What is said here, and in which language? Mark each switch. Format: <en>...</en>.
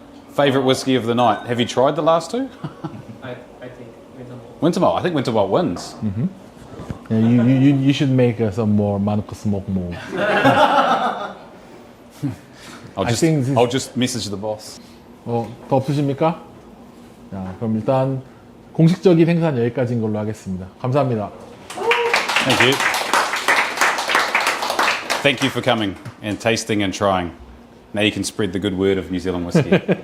<en>Favourite whiskey of the night. Have you tried the last 2? I think Winter malt. I think winter malt wins. Yeah, you should make some more Monaco smoke move. I'll just message the boss.</en> <ko>더 없으십니까? 자, 그럼 일단 공식적인 행사는 여기까지인 걸로 하겠습니다. 감사합니다.</ko> <en>Thank you. Thank you for coming and tasting and trying. Now you can spread the good word of New Zealand whiskey.</en>